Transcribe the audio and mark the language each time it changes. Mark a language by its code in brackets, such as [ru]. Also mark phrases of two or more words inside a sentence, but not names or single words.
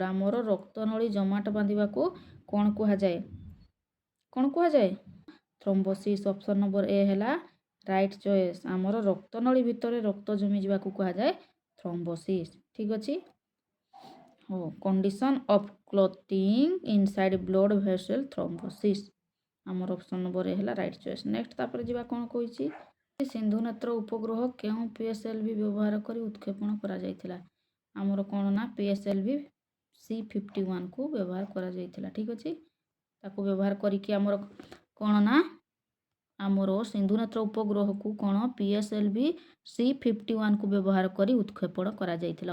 [or] ଆମର ରକ୍ତନଳୀ ଜମାଟ ବାନ୍ଧିବାକୁ କ'ଣ କୁହାଯାଏ ଥ୍ରୋମ୍ବୋସିସ୍। [en] option number [or] ଏ ହେଲା [en] right choice. [or] ଆମର ରକ୍ତନଳୀ ଭିତରେ ରକ୍ତ ଜମିଯିବାକୁ କୁହାଯାଏ ଥ୍ରୋମ୍ବୋସିସ୍। ଠିକ୍ ଅଛି। ହଉ [en] condition of clotting inside blood vessel thrombosis [or] ଆମର [en] option number [or] ହେଲା [en] right choice. [or] ନେକ୍ସଟ ତାପରେ ଯିବା କ'ଣ କହିଛି, ସିନ୍ଧୁ ନେତ୍ର ଉପଗ୍ରହ କେଉଁ PSLV ବ୍ୟବହାର କରି ଉତ୍କ୍ଷେପଣ କରାଯାଇଥିଲା? ଆମର କ'ଣ ନା PSLV C51କୁ ବ୍ୟବହାର କରାଯାଇଥିଲା। ଠିକ୍ ଅଛି, ତାକୁ ବ୍ୟବହାର କରିକି ଆମର କ'ଣ ନା ଆମର ସିନ୍ଧୁ ନେତ୍ର ଉପଗ୍ରହକୁ କ'ଣ PSLV C51କୁ ବ୍ୟବହାର କରି ଉତ୍କ୍ଷେପଣ କରାଯାଇଥିଲା।